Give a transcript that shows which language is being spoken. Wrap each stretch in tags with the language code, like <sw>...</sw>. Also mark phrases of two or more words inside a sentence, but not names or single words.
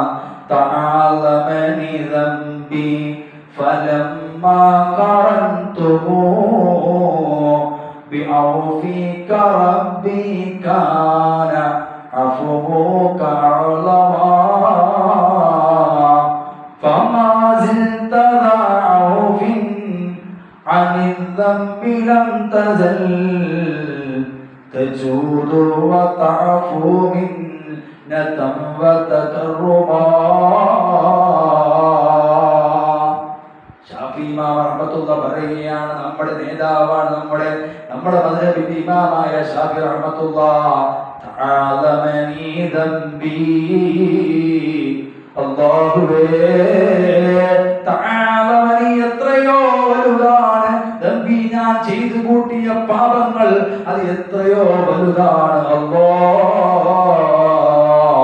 <ar>تعاظمني ذنبي فلما قرنته بعفوك ربي كان عفوك أعظما فما زلت عن الذنب لم تزل تجود وتعفو منة وتكرما.</ar> <ml>ശാഫി ഇമാം റഹ്മത്തുള്ളാഹി പറയുകയാണ്, നമ്മുടെ നേതാവാണ്, നമ്മുടെ മദ്ഹബിന്റെ ഇമാമായ ശാഫി റഹ്മത്തുള്ളാഹി</ml> <ar>تعاظمني ذنبي,</ar> <ml>അല്ലാഹുവേ തആലമനി എത്രയോ വലുതാണ് ദംബി, ഞാൻ ചെയ്തു കൂട്ടിയ പാപങ്ങൾ അത് എത്രയോ വലുതാണ് അല്ലാഹ്.</ml>